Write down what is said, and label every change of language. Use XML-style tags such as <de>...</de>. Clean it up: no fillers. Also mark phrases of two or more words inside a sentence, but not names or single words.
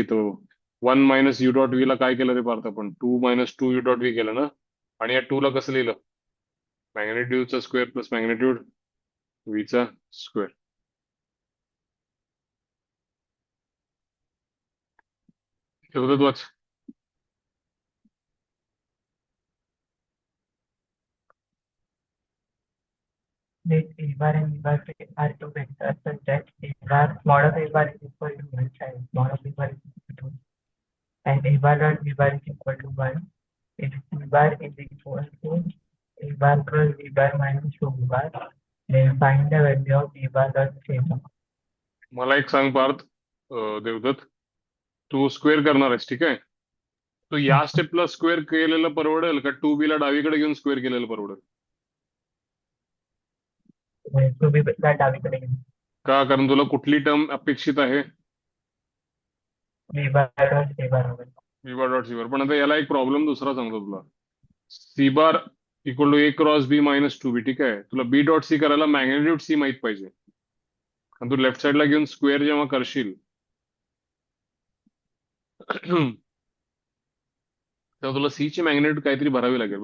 <mr>तो 1</mr> <en>minus u dot v</en> <mr>ला काय केलं रे पार्थ आपण? 2</mr> <en>minus 2 u dot v</en> <mr>केलं ना. आणि या 2 ला कसं लिहिलं?</mr> <en>magnitudeचा square plus magnitude vचा square.</en> <mr>ठेवतात वाच.</mr> <en>Let A bar and B bar are two vectors such that A bar mod of A bar is equal to 1 and mod of B bar is equal to 1. And A bar dot B bar is equal to 1 if B bar is equal to A bar plus B bar minus 2B bar. Then find the value of B bar dot C bar.</en> <mr>मला एक सांग पार्थ, देवदत्त, तू स्क्वेअर करणार आहेस, ठीक आहे? तो या स्टेपला स्क्वेअर केलेलं परवडेल का 2B ला डावीकडे घेऊन स्क्वेअर केलेलं परवडेल? 2B ला डावीकडे घेऊन. का? कारण तुला कुठली टर्म अपेक्षित आहे?</mr> <en>B bar dot C bar होईल. B bar dot C bar.</en> <mr>पण आता याला एक प्रॉब्लेम दुसरा सांगतो तुला.</mr> <en>C bar equal to A cross B minus 2B,</en> <mr>ठीक आहे? तुला</mr> <en>B dot C</en> <mr>करायला</mr> <en>magnitude C</en> <mr>माहित पाहिजे. आणि तू</mr> <en>left sideला</en> <mr>घेऊन स्क्वेअर जेव्हा करशील तेव्हा तुला सी ची मॅग्नेट्यूड काहीतरी भरावी लागेल.</mr>